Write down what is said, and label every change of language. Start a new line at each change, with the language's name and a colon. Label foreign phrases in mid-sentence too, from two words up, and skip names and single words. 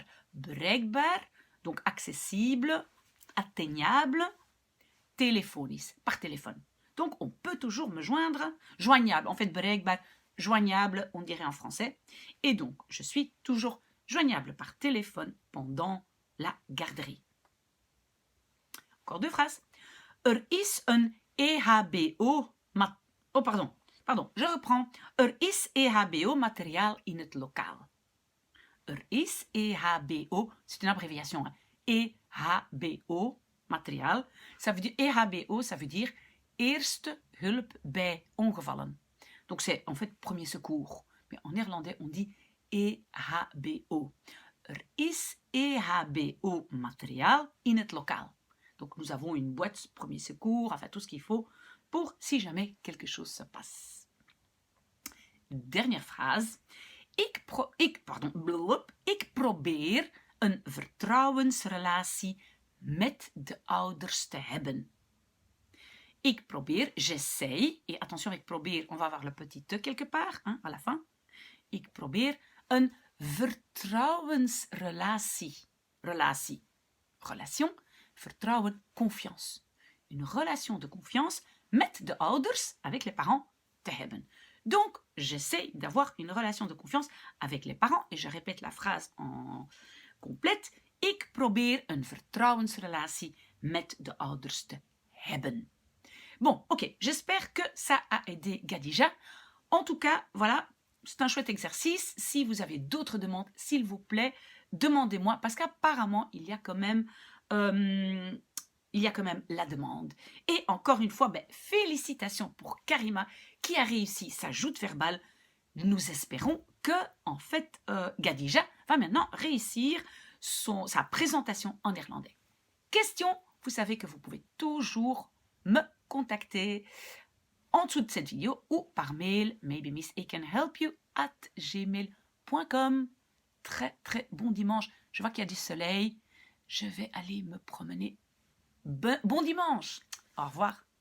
Dutch: Bereikbaar,
French: donc accessible, atteignable, téléphonisch, par téléphone. Donc, on peut toujours me joindre, joignable, en fait, bereikbaar, joignable, on dirait en français. Et donc, je suis toujours joignable par téléphone pendant la garderie. Encore 2 phrases.
Dutch: Er is een EHBO...
French: Oh, pardon, je reprends.
Dutch: Er is EHBO-materiaal in het lokaal. Er is EHBO,
French: c'est une abréviation, hein.
Dutch: EHBO-materiaal.
French: Ça veut dire, EHBO, ça veut dire
Dutch: Eerste hulp bij ongevallen.
French: Donc c'est en fait premier secours. Mais en néerlandais, on dit EHBO.
Dutch: Er is EHBO-materiaal in het lokaal.
French: Donc nous avons une boîte premier secours, enfin tout ce qu'il faut pour si jamais quelque chose se passe. Dernière phrase.
Dutch: Ik probeer een vertrouwensrelatie met de ouders te hebben. Ik probeer,
French: j'essaye, et attention avec probeer, on va avoir le petit te quelque part, hein, à la fin.
Dutch: Ik probeer een vertrouwensrelatie.
French: Relation, vertrouwen, confiance. Une relation de confiance
Dutch: met de ouders,
French: avec les parents,
Dutch: te hebben.
French: Donc, j'essaie d'avoir une relation de confiance avec les parents, et je répète la phrase en complète.
Dutch: Ik probeer een vertrouwensrelatie met de ouders te hebben.
French: Bon, ok, j'espère que ça a aidé Khadija. En tout cas, voilà, c'est un chouette exercice. Si vous avez d'autres demandes, s'il vous plaît, demandez-moi, parce qu'apparemment, il y a quand même la demande. Et encore une fois, félicitations pour Karima qui a réussi sa joute verbale. Nous espérons que, en fait, Khadija va maintenant réussir sa présentation en néerlandais. Question, vous savez que vous pouvez toujours me contacter en dessous de cette vidéo ou par mail, maybe miss@gmail.com. Très très bon dimanche. Je vois qu'il y a du soleil. Je vais aller me promener. Bon dimanche. Au revoir.